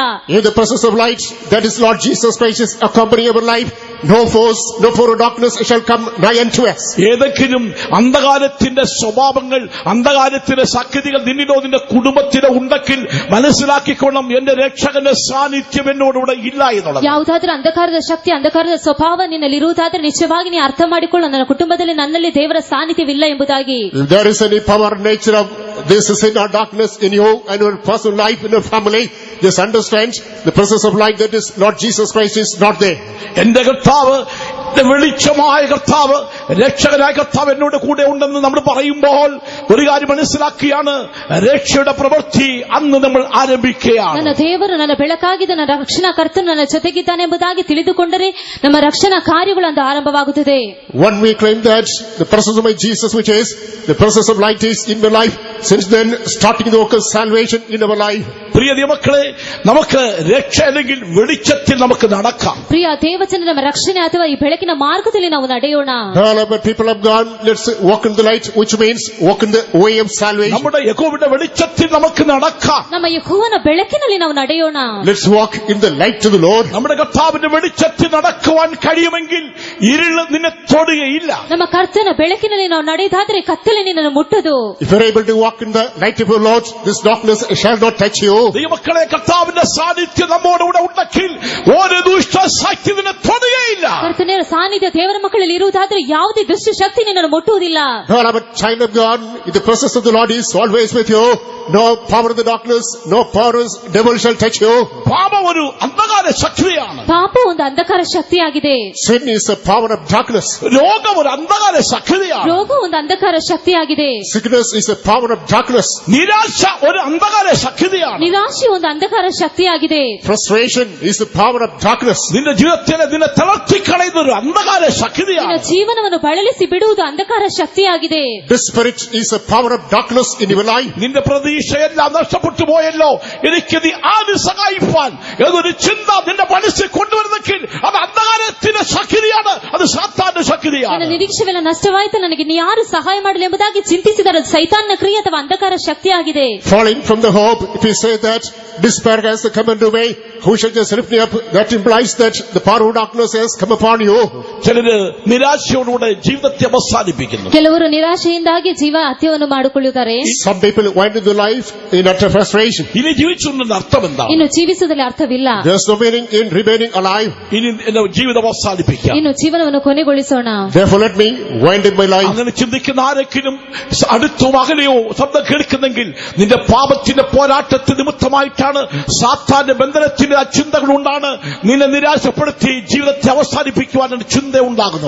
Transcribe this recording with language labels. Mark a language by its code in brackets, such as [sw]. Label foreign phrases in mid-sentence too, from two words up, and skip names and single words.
[en] In the presence of light, that is Lord Jesus Christ is accompanying our life. No force, no power of darkness shall come nigh unto us. [ml] ഏതെങ്കിലും അന്ധകാരത്തിന്റെ സ്വഭാവങ്ങൾ, അന്ധകാരത്തിന്റെ ശക്തികൾ നിന്നിലോ നിന്റെ കുടുംബത്തിലോ ഉണ്ടെങ്കിൽ മനസ്സിലാക്കിക്കൊള്ളും, എന്റെ രക്ഷകന്റെ സാന്നിധ്യം എന്നോടുകൂടെ ഇല്ല എന്നുള്ളത്. [kn] ಯಾವುದಾದ್ರೂ ಅಂಧಕಾರದ ಶಕ್ತಿ, ಅಂಧಕಾರದ ಸ್ವಭಾವ ನಿನ್ನಲ್ಲಿ ಇರುವುದಾದರೆ ನಿಜವಾಗಿ ನೀ ಅರ್ಥ ಮಾಡಿಕೊಳ್ಳು, ನನ್ನ ಕುಟುಂಬದಲ್ಲಿ ನನ್ನಲ್ಲಿ ದೇವರ ಸಾನ್ನಿಧ್ಯವಿಲ್ಲ ಎಂಬುದಾಗಿ. [en] If there is any power nature of this sin or darkness in you and your personal life, in your family, just understand the presence of light, that is Lord Jesus Christ, is not there. [ml] എന്റെ കർത്താവ്, എന്റെ വെളിച്ചമായ കർത്താവ്, രക്ഷകനായ കർത്താവ് എന്നോട് കൂടെ ഉണ്ടെന്ന് നമ്മൾ പറയുമ്പോൾ ഒരു കാര്യം മനസ്സിലാക്കിയാണ്, രക്ഷയുടെ പ്രവൃത്തി അന്ന് നമ്മൾ ആരംഭിക്കുകയാണ്. [kn] ನನ್ನ ದೇವರು ನನ್ನ ಬೆಳಕಾಗಿದ್ದ ನನ್ನ ರಕ್ಷಣಾ ಕರ್ತನು ನನ್ನ ಜೊತೆಗಿದ್ದಾನೆ ಎಂಬುದಾಗಿ ತಿಳಿದುಕೊಂಡರೆ ನಮ್ಮ ರಕ್ಷಣಾ ಕಾರ್ಯಗಳು ಅಂದು ಆರಂಭವಾಗುತ್ತದೆ. [en] When we claim that the presence of my Jesus, which is the presence of light, is in my life, since then starting the work of salvation in our life. [ml] പ്രിയ ദൈവമക്കളെ, നമുക്ക് രക്ഷ അല്ലെങ്കിൽ വെളിച്ചത്തിൽ നമുക്ക് നടക്കാം. [kn] ಪ್ರಿಯ ದೇವಜನ, ನಮ್ಮ ರಕ್ಷಣೆ ಅಥವಾ ಈ ಬೆಳಕಿನ ಮಾರ್ಗದಲ್ಲಿ ನಾವು ನಡೆಯೋಣ. [en] But people have gone, let's walk in the light, which means walk in the way of salvation. [ml] നമ്മുടെ യഹോവയുടെ വെളിച്ചത്തിൽ നമുക്ക് നടക്കാം. [kn] ನಮ್ಮ ಯೆಹೋವನ ಬೆಳಕಿನಲ್ಲಿ ನಾವು ನಡೆಯೋಣ. [en] Let's walk in the light of the Lord. [ml] നമ്മുടെ കർത്താവിന്റെ വെളിച്ചത്തിൽ നടക്കുവാൻ കഴിയുമെങ്കിൽ ഇരുൾ നിന്നെ തൊടുകയില്ല. [kn] ನಮ್ಮ ಕರ್ತನ ಬೆಳಕಿನಲ್ಲಿ ನಾವು ನಡೆಯುವುದಾದರೆ ಕತ್ತಲೆ ನಿನ್ನನ್ನು ಮುಟ್ಟದು. [en] If you're able to walk in the light of the Lord, this darkness shall not touch you. [ml] ദൈവമക്കളെ, കർത്താവിന്റെ സാന്നിധ്യം നമ്മോടുകൂടെ ഉണ്ടെങ്കിൽ ഒരു ദുഷ്ട ശക്തി നിന്നെ തൊടുകയില്ല. [kn] ಕರ್ತನ ಸಾನ್ನಿಧ್ಯ ದೇವರ ಮಕ್ಕಳಲ್ಲಿ ಇರುವುದಾದರೆ ಯಾವುದೇ ದುಷ್ಟ ಶಕ್ತಿ ನಿನ್ನನ್ನು ಮುಟ್ಟುವುದಿಲ್ಲ. [en] But child of God, the presence of the Lord is always with you. No power of the darkness, no power of the devil shall touch you. [ml] പാപം ഒരു അന്ധകാര ശക്തിയാണ്. [kn] ಪಾಪ ಒಂದು ಅಂಧಕಾರ ಶಕ್ತಿಯಾಗಿದೆ. [en] Sin is a power of darkness. [ml] രോഗം ഒരു അന്ധകാര ശക്തിയാണ്. [kn] ರೋಗ ಒಂದು ಅಂಧಕಾರ ಶಕ್ತಿಯಾಗಿದೆ. [en] Sickness is a power of darkness. [ml] നിരാശ ഒരു അന്ധകാര ശക്തിയാണ്. [kn] ನಿರಾಶೆ ಒಂದು ಅಂಧಕಾರ ಶಕ್ತಿಯಾಗಿದೆ. [en] Frustration is the power of darkness. [ml] നിന്റെ ജീവിതത്തിനെ നിന്നെ തളർത്തിക്കളയുന്ന ഒരു അന്ധകാര [kn] ನಿನ್ನ [ml] ശക്തിയാണ്. [kn] ಜೀವನವನ್ನು ಬಳಲಿಸಿ ಬಿಡುವುದು ಅಂಧಕಾರ ಶಕ್ತಿಯಾಗಿದೆ. [en] Desperate is a power of darkness in your life. [ml] നിന്റെ പ്രതീക്ഷയെല്ലാം നഷ്ടപ്പെട്ടു പോയല്ലോ, എനിക്ക് നീ ആര് സഹായിപ്പാൻ എന്നൊരു ചിന്ത നിന്റെ മനസ്സിൽ കൊണ്ടുവരുന്നെങ്കിൽ അത് അന്ധകാരത്തിന്റെ ശക്തിയാണ്, അത് സാത്താന്റെ [kn] ನನ್ನ [ml] ശക്തിയാണ്. [kn] ನಿರೀಕ್ಷೆವೆಲ್ಲ ನಷ್ಟವಾಯಿತು, ನನಗೆ ನೀ ಯಾರು ಸಹಾಯ ಮಾಡಲಿ ಎಂಬುದಾಗಿ ಚಿಂತಿಸಿದರೆ ಅದು ಸೈತಾನ್ನ ಕ್ರಿಯೆ ಅಥವಾ ಅಂಧಕಾರ ಶಕ್ತಿಯಾಗಿದೆ. [en] Falling from the hope, if you say that despair has come into me, who shall just lift me up? That implies that the power of darkness has come upon you. [ml] ചിലര് നിരാശയോടുകൂടെ ജീവിതത്തെ അവസാനിപ്പിക്കുന്നു. [kn] ಕೆಲವರು ನಿರಾಶೆಯಿಂದಾಗಿ ಜೀವ ಹತ್ಯವನ್ನು ಮಾಡಿಕೊಳ್ಳುತ್ತಾರೆ. [en] Some people wind into life in utter frustration. [ml] ഇനി ജീവിച്ചുണ്ടെന്ന് അർത്ഥം എന്താണ്? [kn] ಇನ್ನು ಜೀವಿಸುವುದರಲ್ಲಿ ಅರ್ಥವಿಲ್ಲ. [en] There's no meaning in remaining alive. [ml] ഇനി എന്റെ ജീവിതം അവസാനിപ്പിക്കാം. [kn] ಇನ್ನು ಜೀವನವನ್ನು ಕೊನೆಗೊಳಿಸೋಣ. [en] Therefore let me wind in my life. [ml] അങ്ങനെ ചിന്തിക്കുന്ന ആരെങ്കിലും അടുത്തോ അകലെയോ ശബ്ദം കേൾക്കുന്നെങ്കിൽ നിന്റെ പാപത്തിന്റെ പോരാട്ടത്തിന് നിമിത്തമായിട്ടാണ്, സാത്താന്റെ ബന്ധനത്തിന്റെ ആ ചിന്തകളുണ്ടാണ് നിന്നെ നിരാശപ്പെടുത്തി ജീവിതത്തെ അവസാനിപ്പിക്കുവാനുള്ള ചിന്ത ഉണ്ടാകുന്നത്.